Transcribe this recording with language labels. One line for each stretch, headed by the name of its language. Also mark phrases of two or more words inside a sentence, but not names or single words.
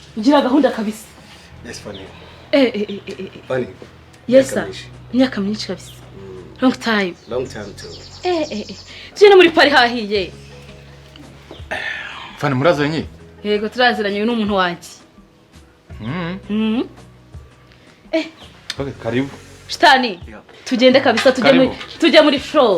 Kinyarwanda: ugira gahunda kabisa.
English: Yes, funny. Funny. Yes sir.
Kinyarwanda: Imyaka myinshi kabisa.
English: Long time. Long time too.
Kinyarwanda: Tujye muri Paris hahiye. Fani murazanye? Yego turaziranye n'umuntu wanjye.
Swahili: Okay, karibu. Shitani.
Kinyarwanda: Tugende kabisa tujye muri show.